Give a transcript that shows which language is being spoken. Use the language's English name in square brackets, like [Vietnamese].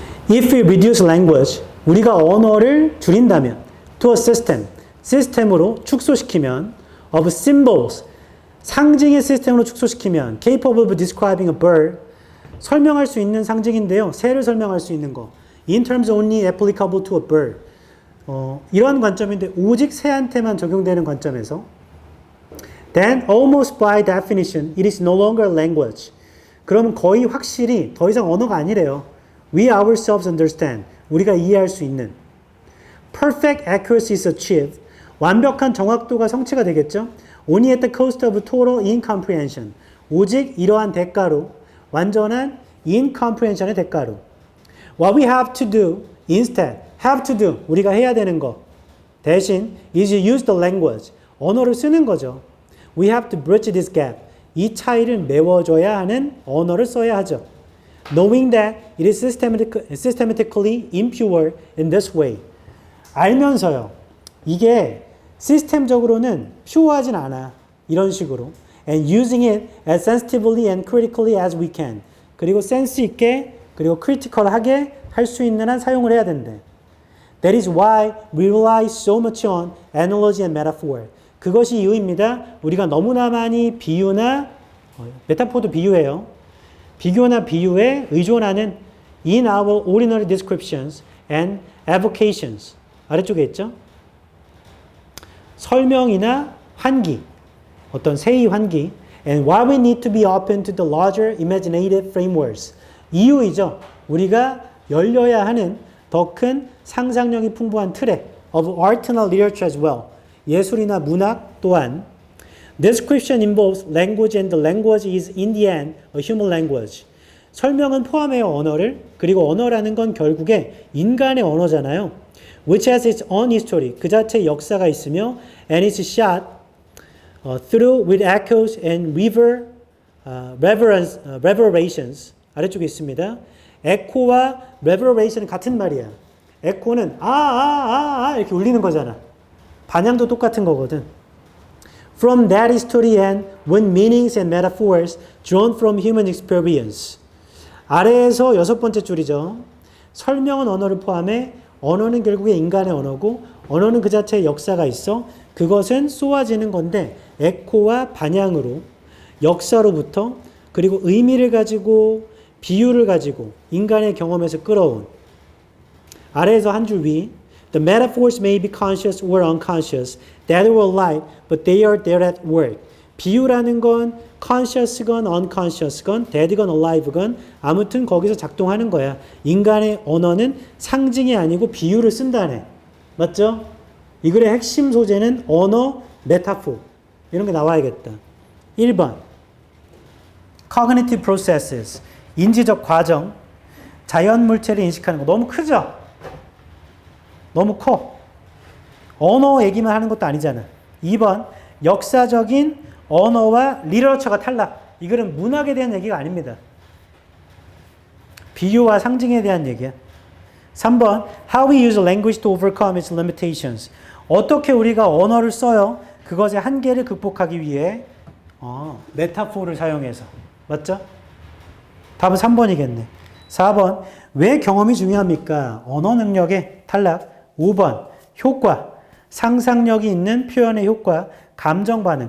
[English] If we reduce language, [Korean] 우리가 언어를 줄인다면, [English] to a system, [Korean] 시스템으로 축소시키면, [English] of symbols, [Korean] 상징의 시스템으로 축소시키면, [English] capable of describing a bird, [Korean] 설명할 수 있는 상징인데요. 새를 설명할 수 있는 거. [English] In terms only applicable to a bird. [Korean] 이런 관점인데 오직 새한테만 적용되는 관점에서 [English] then almost by definition it is no longer language. [Korean] 그러면 거의 확실히 더 이상 언어가 아니래요. [English] We ourselves understand. [Korean] 우리가 이해할 수 있는. [English] Perfect accuracy is achieved. [Korean] 완벽한 정확도가 성취가 되겠죠. [English] Only at the cost of total incomprehension. [Korean] 오직 이러한 대가로 완전한 incomprehension의 대가로. [English] What we have to do instead, have to do, [Korean] 우리가 해야 되는 거 대신 [English] is use the language, [Korean] 언어를 쓰는 거죠. [English] We have to bridge this gap. [Korean] 이 차이를 메워줘야 하는 언어를 써야 하죠. [English] Knowing that it is systematically impure in this way. [Korean] 알면서요. 이게 시스템적으로는 퓨어하진 않아. 이런 식으로. [English] And using it as sensitively and critically as we can. [Korean] 그리고 센스 있게 그리고 크리티컬하게 할 수 있는 한 사용을 해야 된대. [English] That is why we rely so much on analogy and metaphor. [Korean] 그것이 이유입니다. 우리가 너무나 많이 비유나 메타포도 비유예요. 비교나 비유에 의존하는 [English] in our ordinary descriptions and avocations. [Korean] 아래쪽에 있죠. 설명이나 환기, 어떤 세이 환기. [English] And why we need to be open to the larger imaginative frameworks. [Korean] 이유이죠. 우리가 열려야 하는 더 큰 상상력이 풍부한 틀에 of art나 literature as well. 예술이나 문학 또한 [English] description involves language and the language is in the end a human language. [Korean] 설명은 포함해요 언어를. 그리고 언어라는 건 결국에 인간의 언어잖아요. [English] Which has its own history. [Korean] 그 자체의 역사가 있으며 [English] and it's shot through with echoes and reverberations. [Korean] 아래쪽에 있습니다. 에코와 reverberation은 같은 말이야. 에코는 이렇게 울리는 거잖아. 반향도 똑같은 거거든. [English] From that history and when meanings and metaphors drawn from human experience. [Korean] 아래에서 여섯 번째 줄이죠. 설명은 언어를 포함해 언어는 결국에 인간의 언어고 언어는 그 자체의 역사가 있어. 그것은 쏘아지는 건데 에코와 반향으로 역사로부터 그리고 의미를 가지고 비유를 가지고 인간의 경험에서 끌어온. 아래에서 한 줄 위. [English] The metaphors may be conscious or unconscious, dead or alive, but they are there at work. [Korean] 비유라는 건 conscious건 unconscious건 dead건 alive건 아무튼 거기서 작동하는 거야. 인간의 언어는 상징이 아니고 비유를 쓴다네. 맞죠? 이 글의 핵심 소재는 언어, 메타포. 이런 게 나와야겠다. 1번. [English] Cognitive processes. [Korean] 인지적 과정. 자연 물체를 인식하는 거. 너무 크죠? 너무 커. 언어 얘기만 하는 것도 아니잖아. 2번, 역사적인 언어와 리터처가 탈락. 이거는 문학에 대한 얘기가 아닙니다. 비유와 상징에 대한 얘기야. 3번, [English] how we use language to overcome its limitations. [Korean] 어떻게 우리가 언어를 써요? 그것의 한계를 극복하기 위해 메타포를 사용해서. 맞죠? 답은 3번이겠네. 4번, 왜 경험이 중요합니까? 언어 능력의 탈락. 5번, 효과. 상상력이 있는 표현의 효과. 감정 반응.